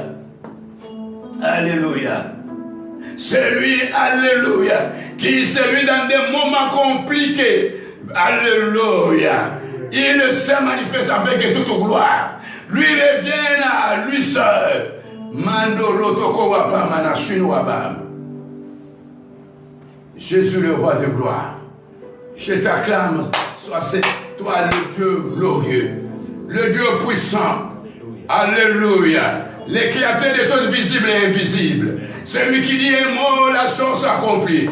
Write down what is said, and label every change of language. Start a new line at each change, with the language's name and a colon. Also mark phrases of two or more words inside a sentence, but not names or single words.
French: Alléluia. C'est lui, alléluia, qui c'est lui dans des moments compliqués. Alléluia. Il se manifeste avec toute gloire. Lui revient à lui seul. Mando rotoko wapa manashin wabam. Jésus le roi de gloire. Je t'acclame, sois toi le Dieu glorieux, le Dieu puissant. Alléluia. Les créateurs des choses visibles et invisibles. Celui qui dit un mot, la chose s'accomplit.